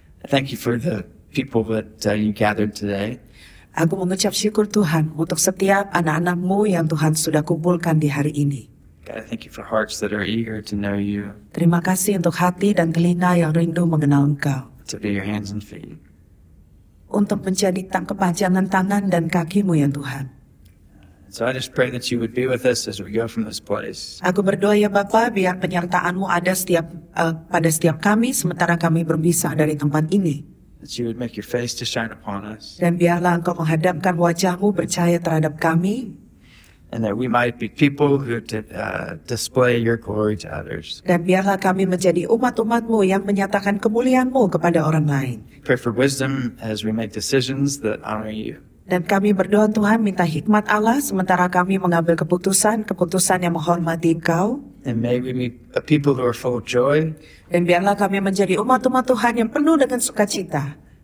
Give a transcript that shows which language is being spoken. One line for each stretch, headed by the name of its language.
English: thank you for the people that you gathered today.
Indonesian: Aku mengucap syukur Tuhan untuk setiap anak-anak-Mu yang Tuhan sudah kumpulkan di hari ini.
English: God, I thank you for hearts that are eager to know you.
Indonesian: Terima kasih untuk hati dan telinga yang rindu mengenal Engkau.
English: To be your hands and feet.
Indonesian: Untuk menjadi kepanjangan tangan dan kaki-Mu ya Tuhan.
English: So I just pray that you would be with us as we go from this place.
Indonesian: Aku berdoa ya Bapa, biar penyertaan-Mu ada pada setiap kami sementara kami berpisah dari tempat ini.
English: That you would make your face to shine upon us.
Indonesian: Dan biarlah Engkau menghadapkan wajah-Mu bercahaya terhadap kami.
English: And that we might be people who display your glory to others.
Indonesian: Dan biarlah kami menjadi umat-umat-Mu yang menyatakan kemuliaan-Mu kepada orang lain.
English: Pray for wisdom as we make decisions that honor you.
Indonesian: Dan kami berdoa Tuhan minta hikmat Allah sementara kami mengambil keputusan yang menghormati Engkau.
English: And may we be a people who are full of joy.
Indonesian: Dan biarlah kami menjadi umat-umat Tuhan yang penuh dengan sukacita.